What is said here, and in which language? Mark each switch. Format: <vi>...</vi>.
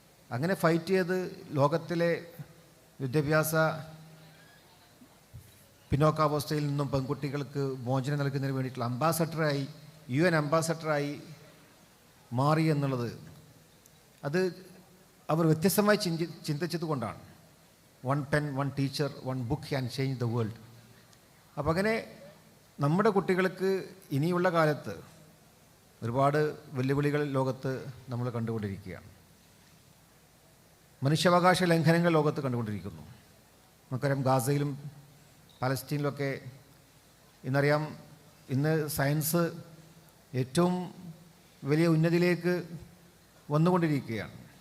<ml>അങ്ങനെ ഫൈറ്റ് ചെയ്ത് ലോകത്തിലെ വിദ്യാഭ്യാസ പിന്നോക്കാവസ്ഥയിൽ നിന്നും പെൺകുട്ടികൾക്ക് മോചനം നൽകുന്നതിന് വേണ്ടിയിട്ടുള്ള അംബാസഡറായി, UN അംബാസഡറായി മാറി എന്നുള്ളത്, അത് അവർ വ്യത്യസ്തമായി ചിന്തിച്ചത് കൊണ്ടാണ്.</ml> <en>1 pen, 1 teacher, 1 book can change the world.</en> <ml>അപ്പം അങ്ങനെ നമ്മുടെ കുട്ടികൾക്ക് ഇനിയുള്ള കാലത്ത് ഒരുപാട് വെല്ലുവിളികൾ ലോകത്ത് നമ്മൾ കണ്ടുകൊണ്ടിരിക്കുകയാണ്. മനുഷ്യാവകാശ ലംഘനങ്ങൾ ലോകത്ത് കണ്ടുകൊണ്ടിരിക്കുന്നു. നമുക്കറിയാം, ഗാസയിലും പലസ്തീനിലൊക്കെ ഇന്നറിയാം, ഇന്ന് സയൻസ് ഏറ്റവും വലിയ ഉന്നതിയിലേക്ക് വന്നുകൊണ്ടിരിക്കുകയാണ്.</ml>